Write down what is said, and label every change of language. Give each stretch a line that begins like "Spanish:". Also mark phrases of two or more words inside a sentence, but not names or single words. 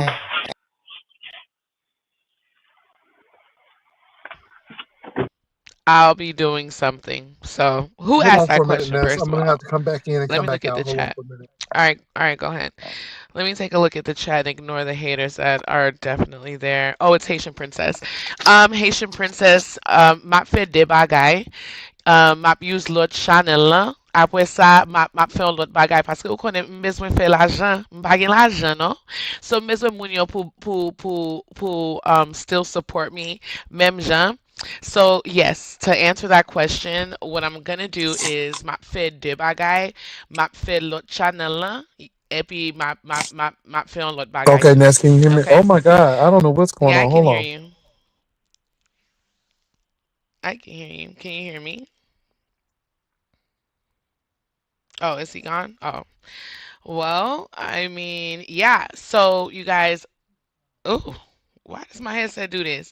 English: Okay. I'll be doing something. So, who Hold asked on that for a minute, question, Ness. first I'm of gonna have all? to come back in and Let come me look back at the out. Hold on chat. for a minute. All right, go ahead. Let me take a look at the chat and ignore the haters that are definitely there. Oh, it's Haitian Princess. Haitian Princess,
Haitian Creole: map fait des bagailles. Map use l'autre channel là. Apre sa, map fè yon lot bagay. Paske ou konen mbezwen fè l'ajan. Mpa gen l'ajan, no? So mbezwen moun yo pou
English: still support me.
Haitian Creole: Mem jan.
English: So yes, to answer that question, what I'm gonna do is
Haitian Creole: map fè de bagay. Map fè lot channel la. Epi map fè yon lot bagay
English: Okay, too. Ness, can you hear me? Oh Okay? my God, I don't know what's going Yeah, I on. can Hold hear on. you. I can hear you. Can you hear me? Oh, is he gone? Oh. Well, I mean, yeah. So you guys, oh, why does my headset do this?